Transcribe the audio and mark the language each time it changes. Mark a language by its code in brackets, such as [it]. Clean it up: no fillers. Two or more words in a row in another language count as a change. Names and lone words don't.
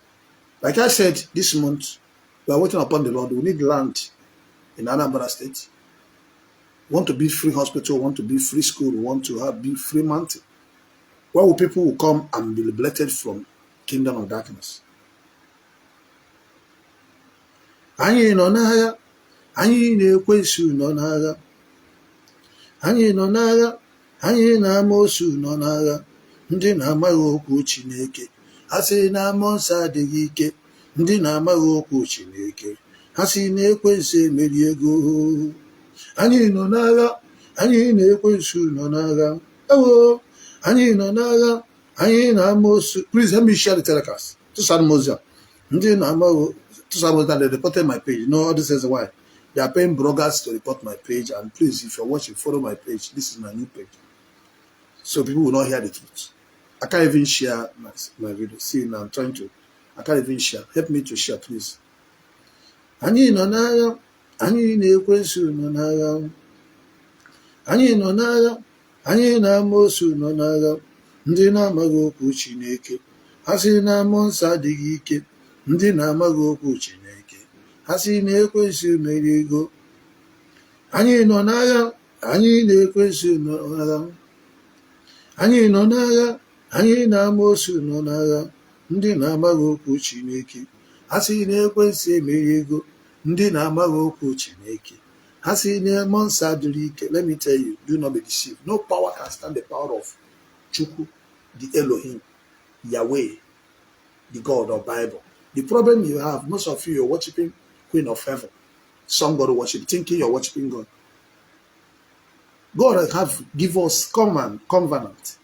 [en] Like I said, this month, we are waiting upon the Lord. We need land in Anambra State. We want to build free hospital. We want to build free school. We want to have build free mountain. Where people will come and be liberated from kingdom of darkness. [ig] Anyị nọ n'agha, Anyị na-ekwensu nọ n'agha. Anyị nọ n'agha. Anyị na amoosu nọ n'agha. Ndị na-amaghị okwu Chineke. Ha sị na mmụọ nsọ adịghị ike. Ndị na-amaghị okwu Chineke. Ha sị na ekwensu emeri ego. Anyị nọ n'agha. Anyị na-ekwensu nọ n'agha. Ewo, anyị nọ n'agha. Anyị na amoosu. [en] Please help me share the telecast. To Samuel. [ig] Ndị na-amaghị. [en] To Samuel, they reported my page. No, all this is why. They are paying bloggers to report my page. And please, if you're watching, follow my page. This is my new page. So people will not hear the truth. I can't even share my video. See, now I'm trying to. I can't even share. Help me to share, please. [ig] Anyị nọ n'agha. Anyị na-ekwensu nọ n'agha. Anyị nọ n'agha. Anyị na amoosu nọ n'agha. Ndị na-amaghị okwu Chineke. Ha sị na mmụọ nsọ adịghị ike. Ndị na-amaghị okwu Chineke. Ha sị na ekwensu emeri ego. Anyị nọ n'agha. Anyị na-ekwensu nọ n'agha. Anyị nọ n'agha. Anyị na amoosu nọ n'agha. Ndị na-amaghị okwu Chineke. Ha sị na ekwensu emeri ego. Ndị na-amaghị okwu Chineke. Ha sị na mmụọ nsọ adịghị ike. [en] Let me tell you, do not be deceived. No power can stand the power of Chukwu, the Elohim, Yahweh, the God of Bible. The problem you have, most of you are worshiping Queen of Heaven. Somebody worship, thinking you're worshiping God. God have give us covenant.